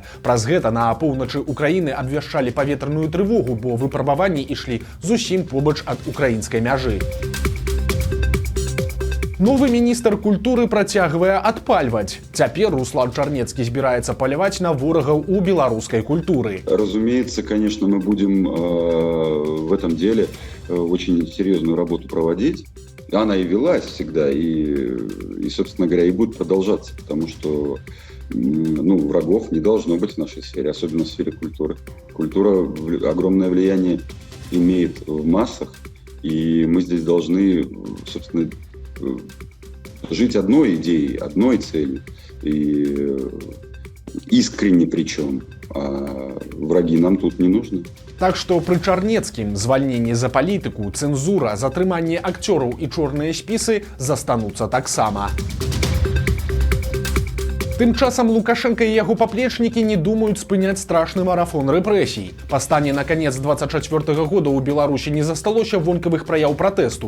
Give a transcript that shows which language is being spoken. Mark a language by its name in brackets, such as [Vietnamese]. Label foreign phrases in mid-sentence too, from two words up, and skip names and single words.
[Belarusian] Праз гэта на поўначы Украіны абвяшчалі паветраную трывогу, бо выпрабаванні ішлі зусім побач ад украінскай мяжы. Новы міністр культуры працягвае адпальваць. Цяпер Руслан Чарнецкі збіраецца паляваць на ворагаў у беларускай культуры. [Russian] Разумеется, конечно, мы будем в этом деле очень серьезную работу проводить. Она и велась всегда, и, собственно говоря, и будет продолжаться, потому что врагов не должно быть в нашей сфере, особенно в сфере культуры. Культура огромное влияние имеет в массах, и мы здесь должны, собственно, жить одной идеей, одной целью, и искренне причем, а враги нам тут не нужны. [Belarusian] Так што пры Чарнецкім звальненні за палітыку, цэнзура, затрыманне акцёраў і чорныя спісы застануцца таксама. Тым часам Лукашенко і яго паплечнікі не думаюць спыняць страшны марафон рэпрэсій. Па стане на канец 24 года ў Беларусі не засталося вонкавых праяў пратэсту.